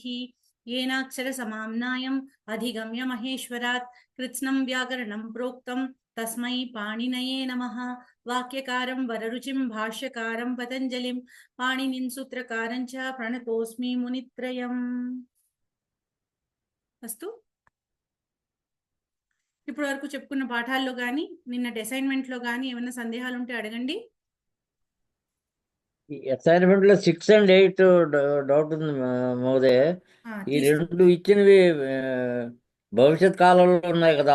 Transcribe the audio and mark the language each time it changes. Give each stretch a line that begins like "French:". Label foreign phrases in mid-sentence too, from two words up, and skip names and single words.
Sanskrit: येनाक्षर समाम्नायम् अधिगम्य महेश्वरात् कृत्स्नं व्याकरणं प्रोक्तं तस्मै पाणिनये नमः. वाक्यकारं वररुचिं भाष्यकारं पतञ्जलिं पाणिनिं सूत्रकारं च प्रणतोऽस्मि मुनित्रयम्.
Telugu: అస్తు. ఇప్పటి వరకు చెప్పుకున్న పాఠాల్లో కానీ నిన్నటి అసైన్మెంట్ లో కానీ ఏమైనా సందేహాలు ఉంటే అడగండి. అసైన్మెంట్ లో 6 and 8 డౌట్ ఉంది మహోదయ. ఈ రెండు ఇచ్చినవి భవిష్యత్ కాలంలో ఉన్నాయి కదా.